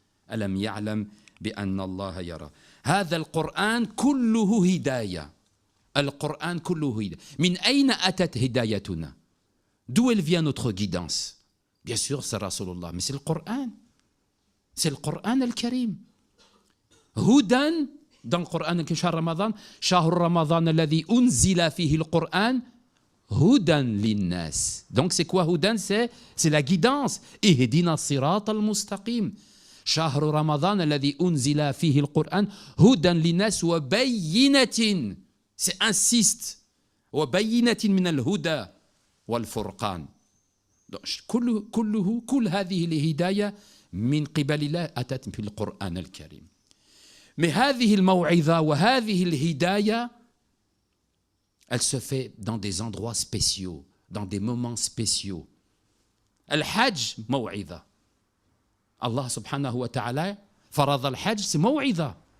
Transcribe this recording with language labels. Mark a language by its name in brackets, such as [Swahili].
[Arabic] Alam ya'lam bi anna Allah yara. هذا القرآن كله هداية. القرآن كله هداية. من أين أتت هدايتنا? [French] D'où elle vient notre guidance? Bien sûr, c'est Rasulullah, mais c'est le Coran. C'est le Coran al-Karim. [Arabic] هدى [French] dans le Coran, [Arabic] شهر رمضان الذي أنزل فيه القرآن هدى للناس. [French] Donc c'est quoi هدى? C'est la guidance. [Arabic] اهدنا الصراط المستقيم. شهر رمضان الذي أنزل فيه القرآن هدى للناس وبينة. [French] C'est insiste. [Arabic] وبينة من الهدى والفرقان. كل هذه الهداية من قبل الله أتت في القرآن الكريم. [French] Mais [Arabic] هذه الموعظة وهذه الهداية, [French] elle se fait dans des endroits spéciaux, dans des moments spéciaux. [Arabic] الحج موعظة. Allah subhanahu wa ta'ala, farad al-hajj, [French] c'est maw'idha.